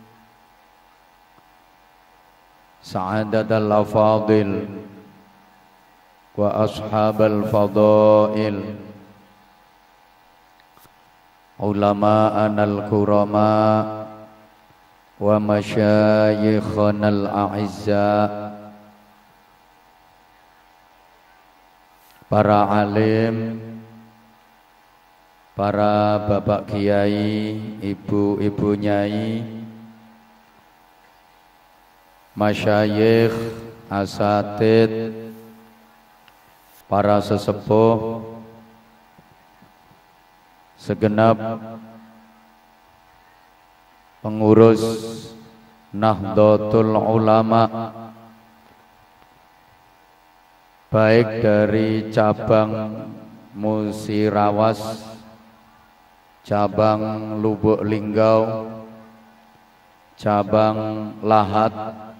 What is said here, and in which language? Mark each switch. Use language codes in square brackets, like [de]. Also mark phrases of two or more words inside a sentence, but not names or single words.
[ar] سعادة الأفاضل وأصحاب الفضائل, علماءنا الكرام ومشايخنا الأعزاء, [id] para alim, para bapak kiai, ibu-ibu nyai, masyayikh, asatid, para sesepuh, segenap pengurus Nahdlatul Ulama, baik dari cabang Musirawas, cabang Lubuk Linggau, cabang Lahat,